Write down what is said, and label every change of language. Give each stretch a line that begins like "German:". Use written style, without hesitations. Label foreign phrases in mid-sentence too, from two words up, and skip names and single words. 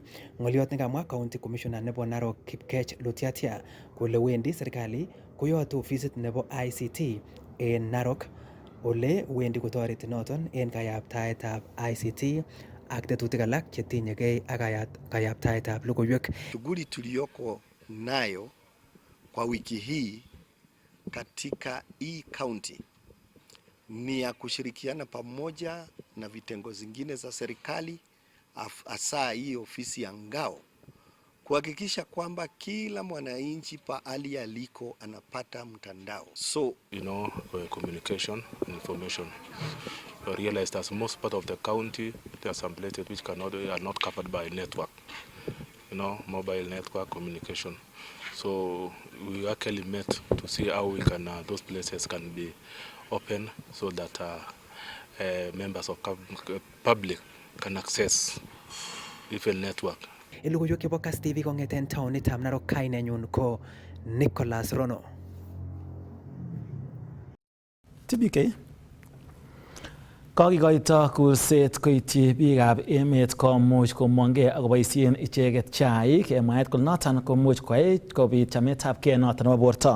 Kalenjin: Ng'olyot nekamwa
English: County Commissioner
Kalenjin: nebo Narok Kipkech Lutiatia kole wendi serikali koyote ofisit nebo ICT en Narok ole wendi kotoreti noton en kayaptaetab ICT ak tetutik alak chetinyegei ak kayaptaetab logoiwek.
Swahili: Shughuli tuliyoko nayo kwa wiki hii katika hii county ni ya kushirikiana pamoja na vitengo zingine za serikali, hasa hii ofisi ya ngao, kuhakikisha kwamba kila mwananchi pahali aliko anapata mtandao.
English: So, communication and information. I realized that most part of the county, there are some places which are not covered by network, mobile network communication. So we actually met to see how we can, those places can be open so that members of public can access different network.
Kalenjin: Logoiwek chebo Kass TV kong'eten taonitab Narok, kainenyun ko Nicholas Rono. TBK kokikoito kurset koityi biikab emet komuch komong'e ak koboisien icheket chaik mwaet kole noton komuch koyai kobit chametabgei noton nebo borto.